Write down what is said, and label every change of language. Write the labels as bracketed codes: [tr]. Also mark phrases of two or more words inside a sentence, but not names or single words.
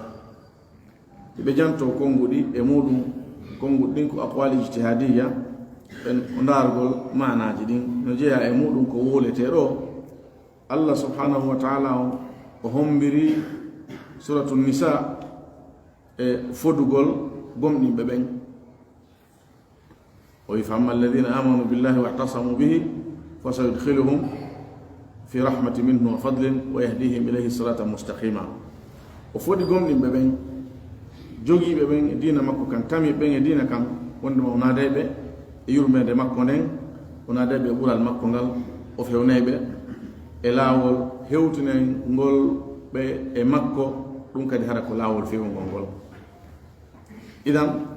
[ff] ɓe janto konguɗi e muɗum konguɗi ɗin ko [ar] أقوال اجتهادية [ff] en ndargol manaji ɗin no jeeya e muɗum ko wolete ɗo [ar] الله سبحانه وتعالى [ff] o hombiri suratul nisa e fodugol gomɗinɓe ɓen o wi [ar] فأما الذين آمنوا بالله واعتصموا به فسيدخلهم في رحمة منه وفضل ويهديهم إليه صراطا مستقيما [ff] o fodi gomɗinɓe ɓen jogiiɓe ɓen e dina makko kan tami ɓen e dina kan wondema o naadayɓe e yurmede makko nden o naadayɓe e ɓural makko ngal o fewnayɓe e laawol hewtinen ngol ɓe e makko ɗum kadi hara ko laawol fewngol ngol idan